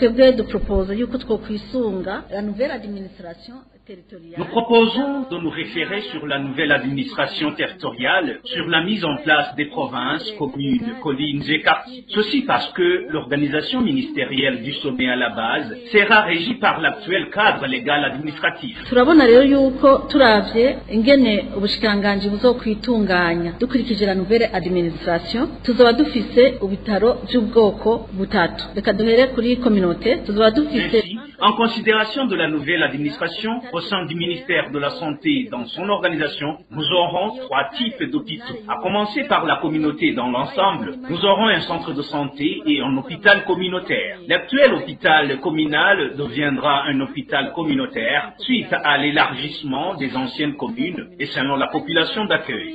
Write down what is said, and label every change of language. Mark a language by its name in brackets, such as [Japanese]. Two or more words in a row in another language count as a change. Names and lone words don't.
[French] Nous proposons de nous référer sur la nouvelle administration territoriale, sur la mise en place des provinces, communes, collines et quartiers. Ceci parce que l'organisation ministérielle du sommet à la base sera régie par l'actuel cadre légal administratif. [Rundi] Turabona rero yuko turavye ingene ubushikiranganji buzokwitunganya dukurikije [French] la nouvelle administration [Rundi] tuzoba dufise ubitaro by'ubwoko butatu. Reka duhere kuri communauté tuzoba dufise [French] En considération de la nouvelle administration au sein du ministère de la Santé dans son organisation, nous aurons 3 types d'hôpitaux. À commencer par la communauté dans l'ensemble, nous aurons un centre de santé et un hôpital communautaire. L'actuel hôpital communal deviendra un hôpital communautaire suite à l'élargissement des anciennes communes et selon la population d'accueil.